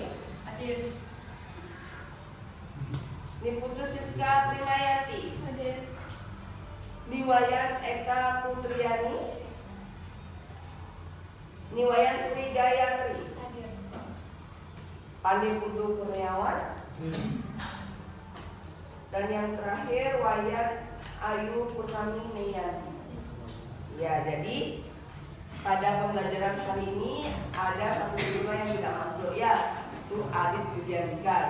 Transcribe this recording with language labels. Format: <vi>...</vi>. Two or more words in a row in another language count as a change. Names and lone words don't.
<id>Hadir. Niputu Siska Primayanti, Hadir. Niwayan Eka Putriani, Niwayan Sri Gayatri, Hadir. Pandi Putu Kurniawan, dan yang terakhir Wayan Ayu Purnami Meyanti. Ya, jadi pada pembelajaran hari ini ada satu guru yang tidak masuk ya, itu Adit Yudianika.</id>